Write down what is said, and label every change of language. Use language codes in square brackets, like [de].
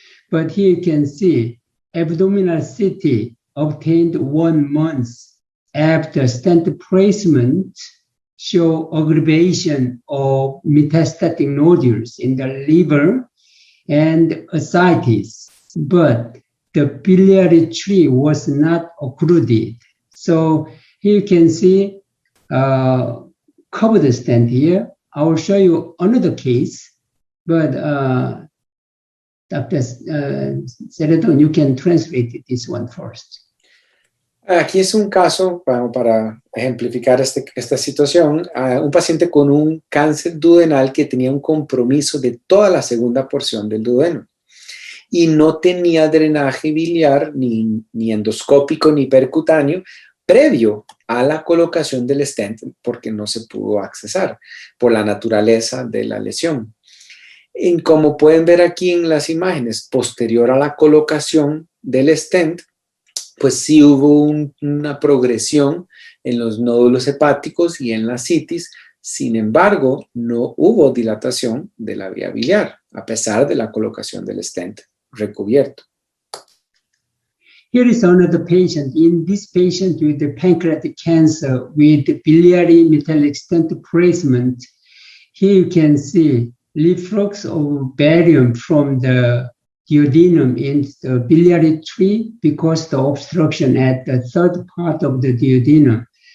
[en] But here you can see abdominal CT obtained 1 month after stent placement show aggravation of metastatic nodules in the liver and ascites, but the biliary tree was not occluded. So here you can see covered stent here. I will show you another case, but Dr. Ceredon, you can translate this one first. [es] Aquí es un caso para ejemplificar esta situación, un paciente con un cáncer duodenal que tenía un compromiso de toda la segunda porción del duodeno y no tenía drenaje biliar ni endoscópico ni percutáneo previo a la colocación del stent porque no se pudo accesar por la naturaleza de la lesión. Como pueden ver aquí en las imágenes, posterior a la colocación del stent, pues sí hubo una progresión en los nódulos hepáticos y en la citis. Sin embargo, no hubo dilatación de la vía biliar, a pesar de la colocación del stent recubierto. [en] Here is another patient. In this patient with the pancreatic cancer with biliary metallic stent placement, here you can see reflux of barium from the duodenum in the biliary tree because the obstruction at the third part of the duodenum.